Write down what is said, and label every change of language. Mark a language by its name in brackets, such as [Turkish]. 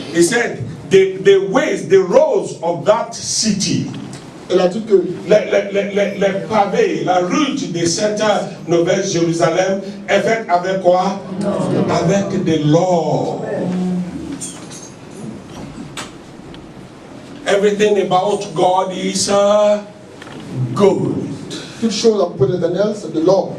[English] he said the ways, the roads of that city [French] Elle a dit que les pavés, la route de cette nouvelle Jérusalem est faite avec quoi? Avec de l'or. [English] Everything about God is good. [French] toute chose à propos de l'éternel, c'est de l'or.